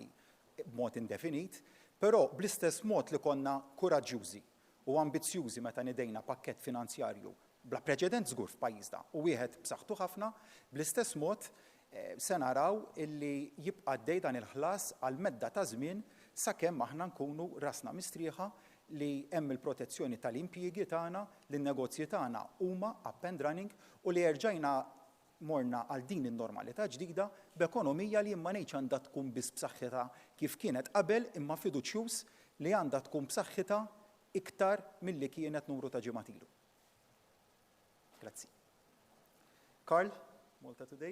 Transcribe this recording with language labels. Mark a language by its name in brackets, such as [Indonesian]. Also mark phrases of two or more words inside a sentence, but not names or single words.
[Maltese] b'mod indefinit, però bl-istess mod li konna kuraġġjużi u ambizzjużi meta nidejna pakkett finanzjarju bla preċedent żgur f'pajjiżna u wieħed b'saħħtu ħafna, bl-istess mod se naraw illi jibqa' dej dan il-ħlas għal medda ta' żmien sakemm aħna nkunu rasna mistrieħa li hemm il-protezzjoni tal-impjiegi tagħna, li n-negozji tagħna huma [English] up and running [Maltese] u li erġajna morna għal din in-normalità ġdida b'ekonomija li imma ngħidx għandha tkun biss b'saħħitha kif kienet qabel imma fiduċjuż li għandha tkun b'saħħitha iktar milli kienet numru ta' ġimgħat ilu. Grazzi. Karl, Malta Today.